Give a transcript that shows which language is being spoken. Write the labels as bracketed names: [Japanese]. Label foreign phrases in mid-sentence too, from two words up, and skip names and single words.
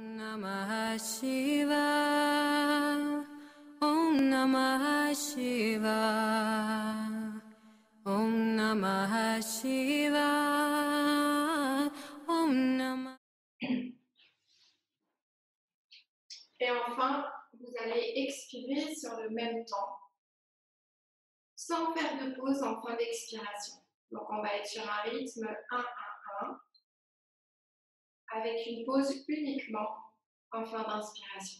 [Sanskrit] नमः शिवाय। ॐ नमः शिवाय. ॐ नमः शिवाय. ॐ नमः. [French] Et enfin, vous allez expirer sur le même temps, sans faire de pause en fin d'expiration. Donc on va être sur un rythme 1-1-1, avec une pause uniquement en fin d'inspiration.